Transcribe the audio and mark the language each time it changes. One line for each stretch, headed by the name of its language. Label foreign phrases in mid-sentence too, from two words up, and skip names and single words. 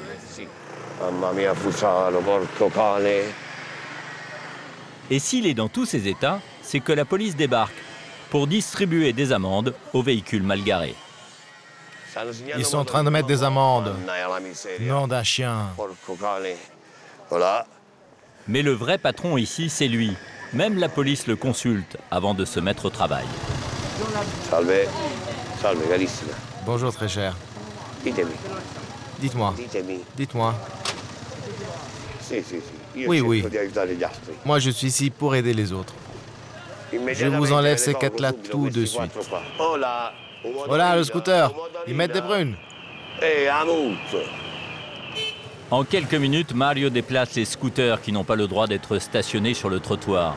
French: Et s'il est dans tous ces états, c'est que la police débarque pour distribuer des amendes aux véhicules mal garés. Ils sont en train de mettre des amendes. Nom d'un chien. Mais le vrai patron ici, c'est lui. Même la police le consulte avant de se mettre au travail.
Italian: Salve. Salve, carissima.
French: Bonjour, très cher.
Italian: Ditemi.
French: Dites-moi.
Italian: Ditemi.
French: Dites-moi.
Italian: Sì, sì, sì. Io
French: Oui,
Italian: cerco
French: oui.
Italian: di aiutare gli altri.
French: Moi, je suis ici pour aider les autres. Je vous enlève ces quêtes-là tout de suite. Voilà, le scooter. Ils mettent des prunes. En quelques minutes, Mario déplace les scooters qui n'ont pas le droit d'être stationnés sur le trottoir.